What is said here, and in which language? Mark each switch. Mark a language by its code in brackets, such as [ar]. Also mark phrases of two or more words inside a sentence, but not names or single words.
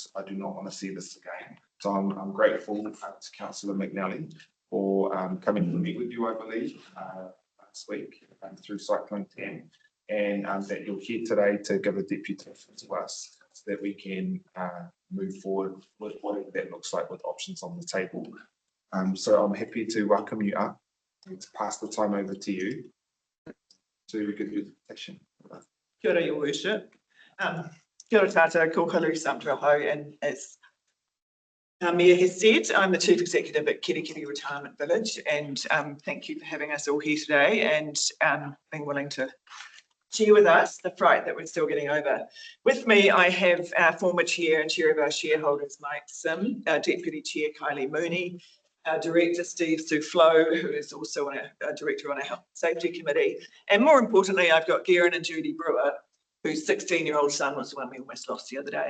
[en] I do not want to see this again. So I'm grateful to Councillor McNally for coming to meet with you, I believe, last week through Cyclone 10, and that you're here today to give a deputation to us so that we can move forward with whatever that looks like with options on the table. So I'm happy to welcome you up and to pass the time over to you to give your presentation. [mi] Kia ora, [en] Your Worship. [mi] Kia ora tātou, ko Hilary Sumter, [en] and as our Mayor has said, I'm the Chief Executive at Kiri Kiri Retirement Village, and thank you for having us all here today and being willing to share with us the fright that we're still getting over. With me, I have our former Chair and Chair of our shareholders, Mike Sim, our Deputy Chair, Kylie Mooney, our Director, Steve Soufflot, who is also a Director on our Health and Safety Committee, and more importantly, I've got Garen and Judy Brewer, whose 16-year-old son was the one we almost lost the other day.